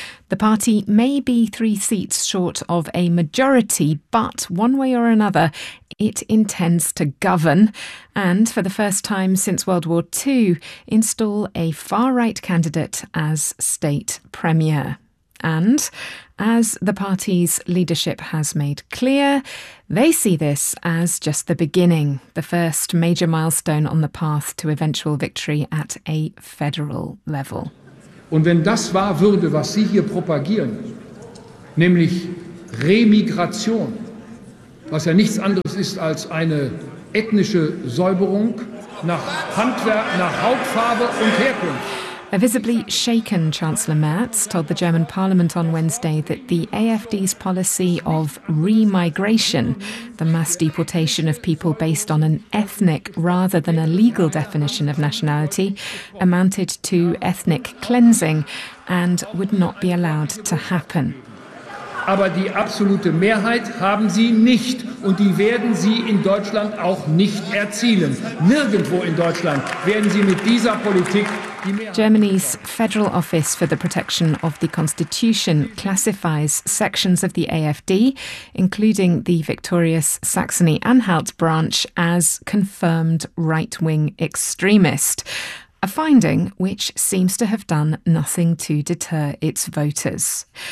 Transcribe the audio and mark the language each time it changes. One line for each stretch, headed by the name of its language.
English: The party may be three seats short of a majority, but one way or another, it intends to govern and, for the first time since World War II, install a far-right candidate as state premier. And, as the party's leadership has made clear, they see this as just the beginning, the first major milestone on the path to eventual victory at a federal level.
German: Und wenn das wahr würde, was Sie hier propagieren, nämlich Remigration, was ja nichts anderes ist als eine ethnische Säuberung nach Handwerk, nach Hautfarbe und Herkunft.
English: A visibly shaken Chancellor Merz told the German parliament on Wednesday that the AfD's policy of re-migration, the mass deportation of people based on an ethnic rather than a legal definition of nationality, amounted to ethnic cleansing and would not be allowed to happen.
German: Aber die absolute Mehrheit haben sie nicht und die werden sie in Deutschland auch nicht erzielen. Nirgendwo in Deutschland werden sie mit dieser Politik.
English: Germany's Federal Office for the Protection of the Constitution classifies sections of the AfD, including the victorious Saxony-Anhalt branch, as confirmed right-wing extremist, a finding which seems to have done nothing to deter its voters.